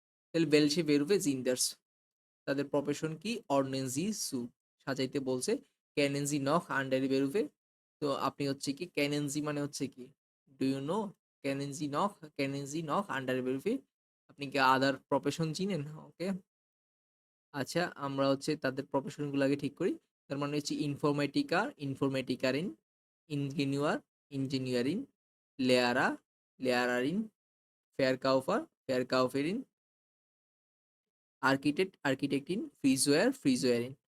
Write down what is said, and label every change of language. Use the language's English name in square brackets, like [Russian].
[Bangla] তাহলে [German] welche Berufe sind das? [Bangla] তাদের profession কি? [German] Ordnen Sie zu? [Bangla] সাজাইতে বলছে। [German] Kennen Sie noch andere Berufe? [Bangla] তো আপনি হচ্ছে কি [German] kennen Sie [Bangla] মানে হচ্ছে কি? [English] Do you know? [German] Kennen Sie noch andere Berufe? [Bangla] আপনি কি আদার প্রফেশন চিনেন? ওকে। আচ্ছা, আমরা হচ্ছে তাদের প্রফেশনগুলো আগে ঠিক করি। তার মানে হচ্ছে ইনফরমেটিকা, ইনফরমেটিকারিন, ইঞ্জিনিয়ার, ইঞ্জিনিয়ারিং, লেয়ারা, লেয়ারারিন, ফেয়ারকাউফার, ফেয়ারকাউফেরিন, আর্কিটেক্ট, আর্কিটেক্টিন, ফ্রিজওয়্যার, ফ্রিজওয়্যারিন।